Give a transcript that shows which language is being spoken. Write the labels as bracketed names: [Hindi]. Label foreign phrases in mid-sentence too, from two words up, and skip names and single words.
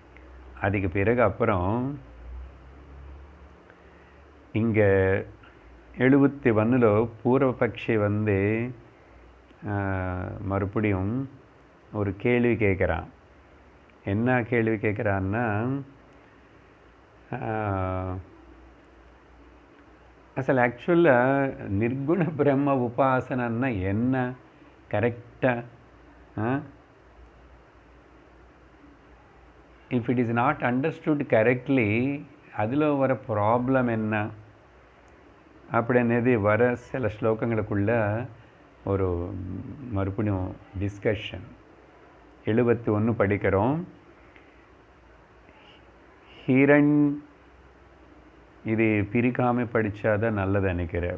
[Tamil] அதுக்கு பிறகு அப்புறம் இங்கே 71 பூர்வபக்ஷி வந்து மறுபடியும் ஒரு கேள்வி கேட்குறான். என்ன கேள்வி கேட்குறான்னா, [Telugu] అసలు యాక్చువల్గా నిర్గుణ బ్రహ్మ ఉపాసన అన్న [Tamil] என்ன கரெக்டாக [English] if it is not understood correctly [Tamil] அதில் வர ப்ராப்ளம் என்ன அப்படின்னது வர சில ஸ்லோகங்களுக்குள்ள ஒரு மறுபடியும் டிஸ்கஷன். 71 படிக்கிறோம். ஹிரண் இது பிரிக்காமல் படித்தாதான் நல்லது நினைக்கிறேன்.